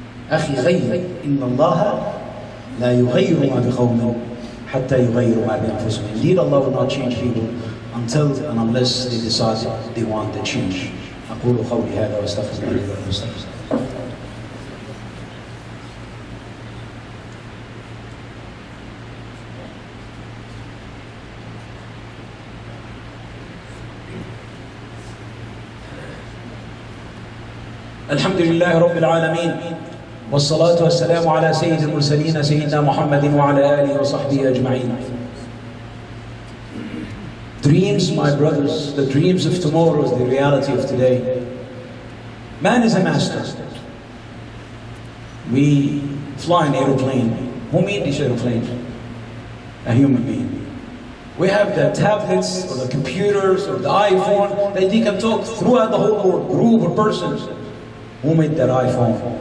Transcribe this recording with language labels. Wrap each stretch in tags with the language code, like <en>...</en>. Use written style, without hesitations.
<ar>أخي غير إن الله لا يغير ما بقوم حتى يغيروا ما بأنفسهم.</ar> <en>Indeed, Allah will not change people until and unless they decide they want the change.</en> <ar>أقول قولي هذا وأستغفر الله لي ولكم. الحمد لله رب العالمين والصلاة والسلام على سيد المرسلين سيدنا محمد وعلى آله وصحبه أجمعين.</ar> <en>Dreams, my brothers, the dreams of tomorrow is the reality of today. Man is a master. We fly an aeroplane. Who made this aeroplane? A human being. We have the tablets or the computers or the iPhone that they can talk throughout the whole world, group or persons. Who made that iPhone?</en>